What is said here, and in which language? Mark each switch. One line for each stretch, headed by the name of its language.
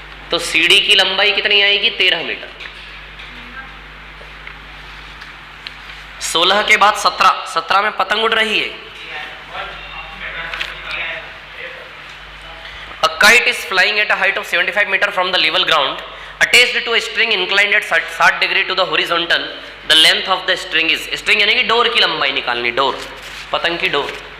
Hindi: तो सीढ़ी की लंबाई कितनी आएगी? 13 मीटर। 16 के बाद 17 में पतंग उड़ रही है।
English: A kite is flying at a height of 75 meter from the level ground, attached to a string inclined at 60 degree to the horizontal. The length of the string is,
Hindi: string यानी कि door की लंबाई निकालनी, door, पतंग की door.